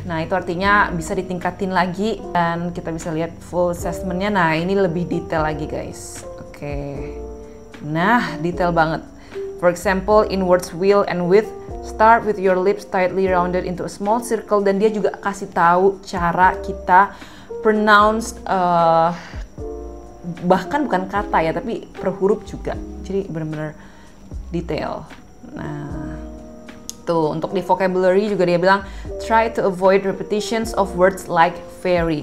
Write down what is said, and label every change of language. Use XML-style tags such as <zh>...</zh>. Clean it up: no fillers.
<id>Nah itu artinya bisa ditingkatin lagi dan kita bisa lihat full assessment-nya. Nah ini lebih detail lagi guys. Oke, nah detail banget.</id> <en>For example, in words will and with, start with your lips tightly rounded into a small circle.</en> <id>Dan dia juga kasih tahu cara kita pronounce bahkan bukan kata ya, tapi per huruf juga. Jadi benar-benar detail. Nah, tuh untuk di vocabulary juga dia bilang</id> <en>try to avoid repetitions of words like very.</en>